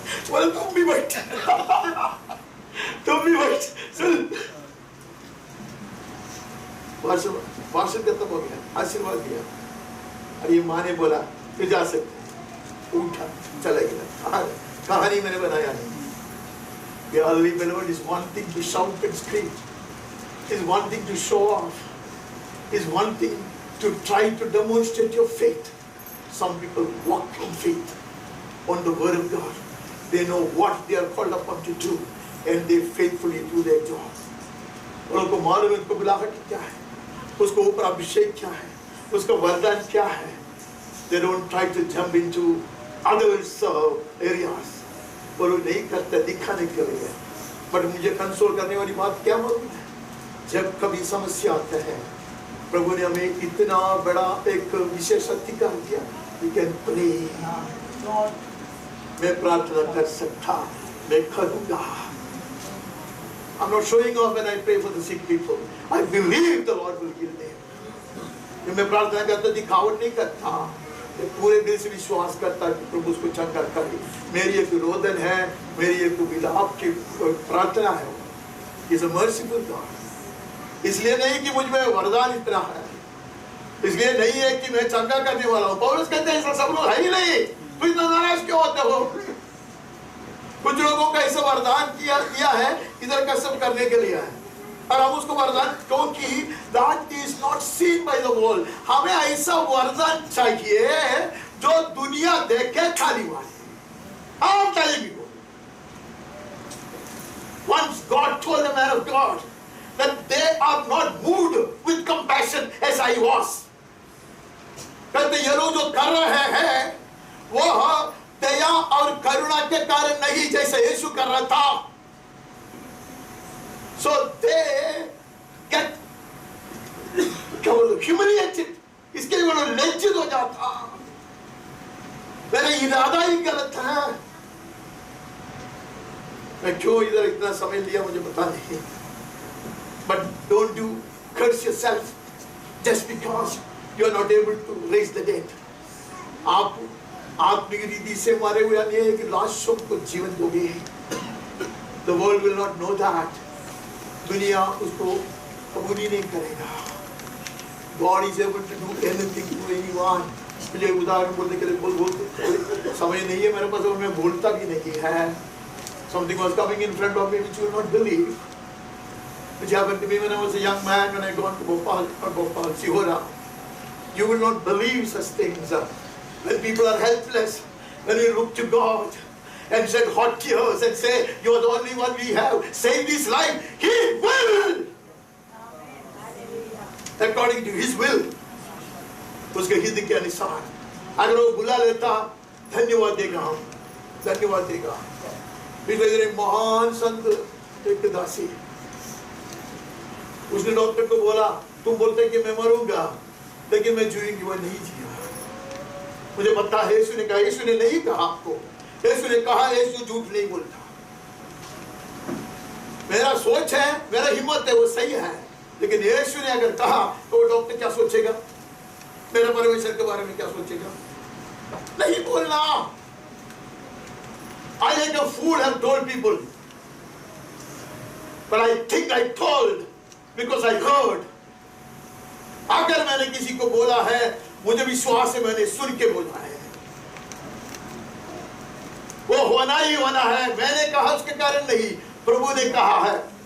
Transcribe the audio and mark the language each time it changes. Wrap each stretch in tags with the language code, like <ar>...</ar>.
<hi>बोले तुम भी बैठ, तुम भी बैठ, सुन। भाषण खत्म हो गया, आशीर्वाद दिया। और ये माँ ने बोला तू जा सकते, उठा चला गया। कहानी मैंने बनाया नहीं।</hi> <en>The early believer is one thing to shout and scream, is one thing to show off, is one thing to try to demonstrate your faith. Some people walk in faith on the word of God. They know what they are called upon to do and they faithfully do their job.</en> <hi>उनको मालूम है उनको बुलाहट क्या है, उसको ऊपर अभिषेक क्या है, उसका वरदान क्या है।</hi> <en>They don't try to jump into others areas.</en> <hi>वो लोग नहीं करते दिखाने के लिए। बट मुझे कंसोल करने वाली बात क्या मालूम है, जब कभी समस्या आता है, प्रभु ने हमें इतना बड़ा एक विशेष अधिकार दिया,</hi> <en>we can pray.</en> <hi>मैं प्रार्थना कर सकता, मैं करूँगा।</hi> <en>I'm not showing off when I pray for the sick people. I believe the Lord will heal them.</en> <hi>मैं प्रार्थना करता दिखावट नहीं करता, पूरे दिल से विश्वास करता कि प्रभु उसको चंगा करे। मेरी एक रोदन है, मेरी एक विलाप की प्रार्थना है।</hi> <en>He's a merciful God.</en> <hi>इसलिए नहीं कि मुझ में वरदान इतना है, इसलिए नहीं है कि मैं चंगा करने वाला हूँ। पौलुस कहते हैं ऐसा सब लोग है ही नहीं, तो इतना नाराज क्यों होते हो? कुछ लोगों का ऐसा वरदान किया है, इधर का सब करने के लिए है, और हम उसको वरदान, क्योंकि</hi> <en>that is not seen by the world.</en> <hi>हमें ऐसा वरदान चाहिए जो दुनिया देखे खाली वाली।</hi> <en>I'm telling you, once God told the man of God that they are not moved with compassion as I was.</en> <hi>कहते ये लोग जो कर रहे हैं वो दया और करुणा के कारण नहीं, जैसे यीशु कर रहा था।</hi> <en>So they get humiliated,</en> <hi>इसके लिए वो लोग लज्जित हो जाता, मेरा इरादा ही गलत है। मैं क्यों इधर इतना समय लिया मुझे पता नहीं,</hi> <en>but don't you curse yourself just because you are not able to raise the dead.</en> <hi>आप आत्मिक रीति से मारे हुए नहीं है कि लाशों को जीवन दोगे।</hi> <en>The world will not know that.</en> <hi>दुनिया उसको कबूल ही नहीं करेगा।</hi> <en>God is able to do anything to anyone.</en> <hi>मुझे उदाहरण बोलने के लिए बोल समय नहीं है मेरे पास और मैं बोलता भी नहीं है।</hi> <en>Something was coming in front of me which you will not believe. Which happened to me when I was a young man when I gone to Bhopal, Sihora. You will not believe such things. When people are helpless, when we look to God and shed hot tears and say, you are the only one we have, save this life, He will! According to His will.</en> <hi>उसके हित के अनुसार अगर वो बुला लेता धन्यवाद देगा, हम धन्यवाद देगा। पिछले दिन महान संत एक दासी, उसने डॉक्टर को बोला तुम बोलते कि मैं मरूंगा लेकिन मैं जीऊंगी, वो नहीं जिया। मुझे पता है यीशु ने कहा, यीशु ने नहीं कहा आपको, यीशु ने कहा यीशु झूठ नहीं बोलता। मेरा सोच है, मेरा हिम्मत है, वो सही है, लेकिन यीशु ने अगर कहा तो वो डॉक्टर क्या सोचेगा, मेरे परमेश्वर के बारे में क्या सोचेगा? नहीं बोलना।</hi> <en>I like a fool have told people, but I think I told because I heard.</en> <hi>अगर मैंने किसी को बोला है मुझे विश्वास है मैंने सुन के बोला है, वो होना ही होना है। मैंने कहा उसके कारण नहीं, प्रभु ने कहा है।</hi>